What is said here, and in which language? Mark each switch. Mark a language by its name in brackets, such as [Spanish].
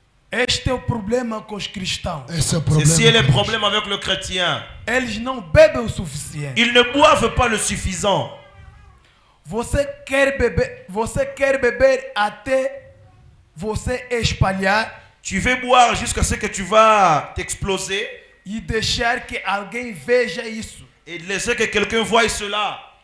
[Portuguese] Este é o problema com os cristãos. [French] Ceci est le problème avec le chrétien. [Portuguese] Eles não bebem o suficiente. [French] Ils ne boivent pas le suffisant. [Portuguese] Você quer beber até você espalhar. [French] Tu veux boire jusqu'à ce que tu vas t'exploser. [Portuguese] E deixar que alguém veja isso. [French] Et laisser que quelqu'un voie cela.